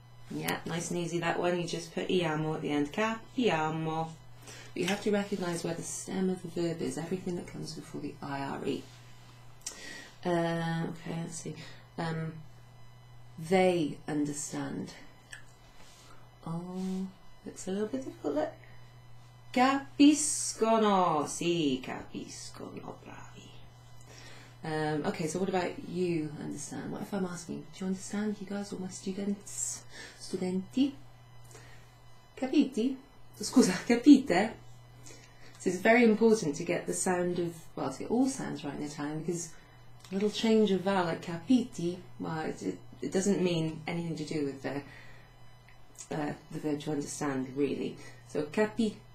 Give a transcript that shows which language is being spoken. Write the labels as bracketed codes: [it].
[en] Yeah, nice and easy that one. You just put iamo at the end. Capiamo. But you have to recognise where the stem of the verb is. Everything that comes before the IRE. Okay, let's see. They understand. Oh, looks a little bit difficult. Look. [it] Capiscono. Sì, capiscono. Bravi. [en] Okay, so what about you understand? What if I'm asking, do you understand, you guys, all my students? [it] Studenti? Capiti? Scusa, capite? [en] So it's very important to get the sound of, well, to get all sounds right in Italian, because a little change of vowel like capiti, well, it doesn't mean anything to do with the verb to understand, really. So capite.